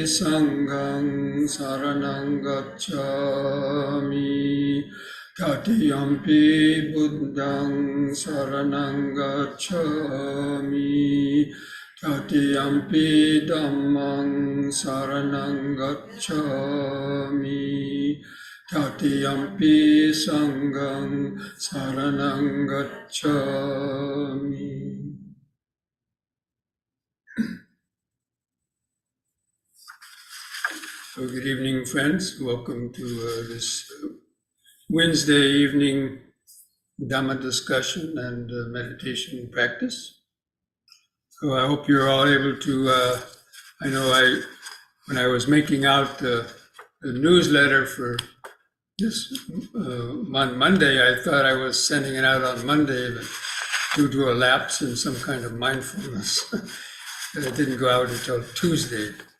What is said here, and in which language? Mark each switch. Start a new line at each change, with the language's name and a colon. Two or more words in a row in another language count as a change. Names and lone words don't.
Pali: Sanghang Saranang Gacchami, Tatiyampi Buddhang Saranang Gacchami, Tatiyampi Dhammang Saranang Gacchami, Tatiyampi Sanghang Saranang Gacchami.
English: So good evening, friends. Welcome to this Wednesday evening Dhamma discussion and meditation practice. So I hope you're all able to, when I was making out the newsletter for this on Monday, I thought I was sending it out on Monday, but due to a lapse in some kind of mindfulness, it didn't go out until Tuesday.